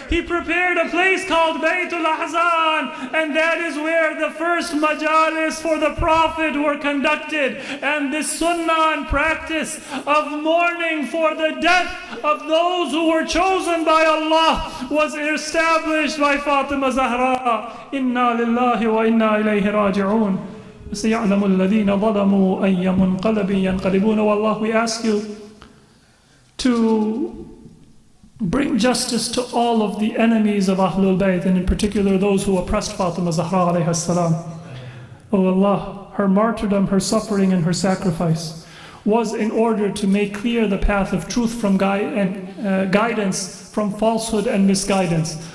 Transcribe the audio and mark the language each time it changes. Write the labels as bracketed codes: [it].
[en] He prepared a place called Baytul Ahzan, and that is where the first majalis for the Prophet were conducted. And this sunnah and practice of mourning for the death of those who were chosen by Allah was established by Fatima Zahra. [ar] Inna lillahi wa inna ilayhi raji'un. سيعلم الذين ظلموا أي منقلب ينقلبون. [en] Oh Allah, we ask you to bring justice to all of the enemies of Ahlul Bayt, and in particular those who oppressed Fatima Zahra alayha salam. Oh Allah, her martyrdom, her suffering, and her sacrifice was in order to make clear the path of truth from guidance from falsehood and misguidance.